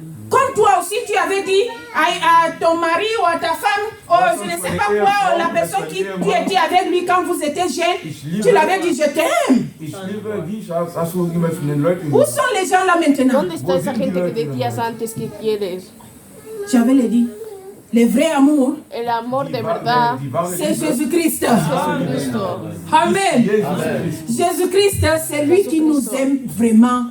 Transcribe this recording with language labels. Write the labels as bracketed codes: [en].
[fr] Comme toi aussi, tu avais dit à ton mari ou à ta femme, oh, je ne sais pas quoi, la personne qui était avec lui quand vous étiez jeune, tu l'avais dit, je t'aime. Où sont les gens là maintenant? [es] ¿Dónde está esa gente que decías antes que quieres? [fr] J'avais le dit, le vrai amour, [es] El amor de verdad [fr] c'est Jésus-Christ. [es] Jesucristo. [fr] Amen. Jésus-Christ, c'est lui qui nous aime vraiment.